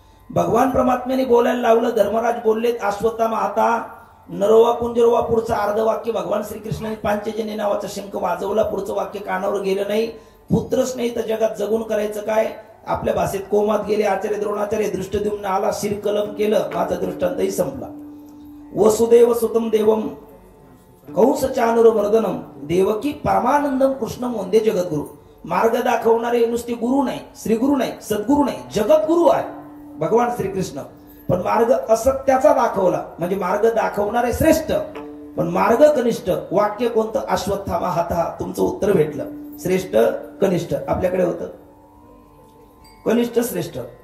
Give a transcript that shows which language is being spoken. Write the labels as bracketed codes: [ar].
[mr] भगवान परमात्म्याने बोलायला लावलं. धर्मराज बोललेत [sa] अश्वत्थामा हाता नरोवा कुंजरोवा. [mr] पुढचं अर्ध वाक्य भगवान श्रीकृष्णाने पांचजन्य नावाचा शंख वाजवला. पुढचं वाक्य कानावर गेलं नाही. पुत्रच नाही तर जगात जगून करायचं काय? आपल्या भाषेत कोमात गेले आचार्य द्रोणाचार्य, दृष्टद्युम्न आला, शिरकलम केलं, माझा दृष्टांतही संपला. [sa] वसुदेव सुतम देवम कंस चानुरमर्दनम देवकी परमानंदम कृष्णम वंदे जगद्गुरु. [mr] मार्ग दाखवणारे नुसते गुरु नाही, श्रीगुरु नाही, सद्गुरु नाही, जगद्गुरु आहे भगवान श्रीकृष्ण. पण मार्ग असत्याचा दाखवला म्हणजे मार्ग दाखवणारे श्रेष्ठ, पण मार्ग कनिष्ठ. वाक्य कोणतं? अश्वत्थामा हाता. तुमचं उत्तर भेटलं. श्रेष्ठ कनिष्ठ आपल्याकडे होतं, कनिष्ठ श्रेष्ठ.